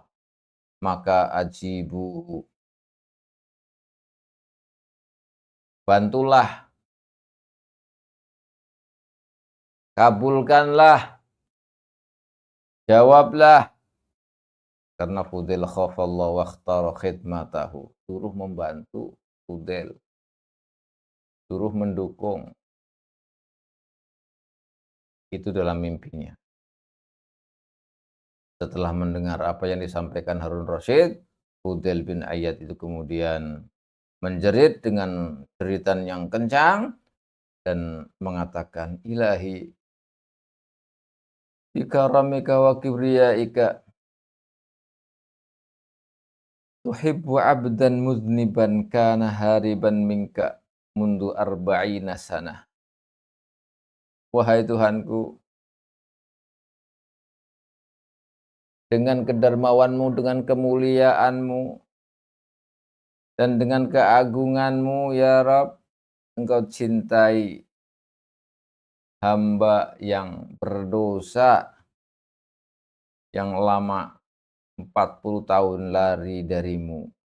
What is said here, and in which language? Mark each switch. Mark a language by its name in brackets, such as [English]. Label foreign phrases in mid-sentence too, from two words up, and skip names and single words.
[Indonesian] Maka ajibu, bantulah, kabulkanlah, jawablah, karena Fudail [Arabic] خاف الله واختار خدمته. [Indonesian] Suruh membantu Fudail, suruh mendukung. Itu dalam mimpinya. Setelah mendengar apa yang disampaikan Harun Rasyid, Fudail bin Ayyad itu kemudian menjerit dengan jeritan yang kencang dan mengatakan, [Arabic] إلهي بكرمك وكبريائك تحب عبدا مذنبا كان هاربا منك منذ أربعين سنة. [Indonesian] wahai Tuhanku, dengan kedermawan-Mu, dengan kemuliaan-Mu, dan dengan keagungan-Mu, ya Rabb, Engkau cintai hamba yang berdosa, yang lama 40 tahun lari darimu.